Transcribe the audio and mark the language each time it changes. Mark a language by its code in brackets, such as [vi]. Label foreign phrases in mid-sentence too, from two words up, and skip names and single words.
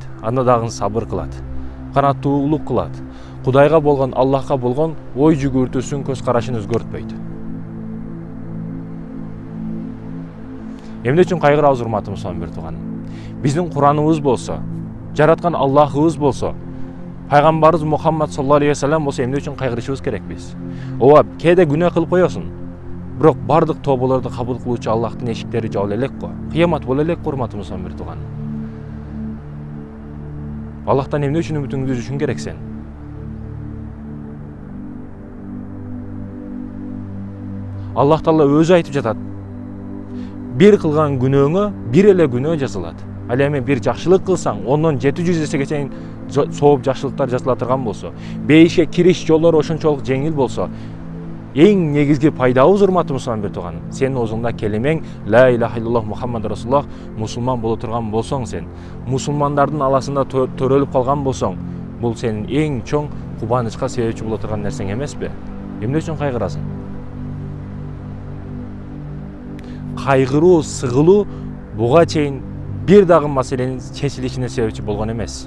[ky] Анда дагы сабыр кылат, канаттуулук кылат. Кудайга болгон, Аллахка болгон ой жүгүртүүсүн, көз карашын өзгөртпөйт. Эмне үчүн кайгырабыз, урматтуу мусулман бир тууганым? Биздин Кураныбыз болсо, жараткан Аллахыбыз болсо, пайгамбарыбыз Мухаммад [ar] صلى الله عليه وسلم [ky] болсо, эмне үчүн кайгырышыбыз керек биз? Ооба, кээде күнөө кылып коесуң. Бирок бардык тоболорду кабыл кылуучу Аллахтын эшиктери жабыла элек го. Кыямат боло элек, урматтуу мусулман бир тууганым. Аллахтан эмне үчүн үмүтүңдү үзүшүң керек сен? Аллах Таала өзү айтып жатат. Бир кылган күнөөңө бир эле күнөө жазылат. Ал эми бир жакшылык кылсаң, ондон 700 эсеге чейин сооп жакшылыктар жазыла турган болсо, бейишке кириш жолдору ошончолук жеңил болсо, эң негизги пайдабыз, урматтуу мусулман бир тууганым, сенин оозуңда келемең [ar] لا إله إلا الله محمد رسول الله, [ky] мусулман боло турган болсоң, сен мусулмандардын аласында төрөлүп калган болсоң, бул сенин эң чоң кубанычка себепчи боло турган нерсең эмеспи? Эмне үчүн кайгырасың? Кайгыруу, сыгылуу буга чейин бир дагы маселенин чечилишине себепчи болгон эмес.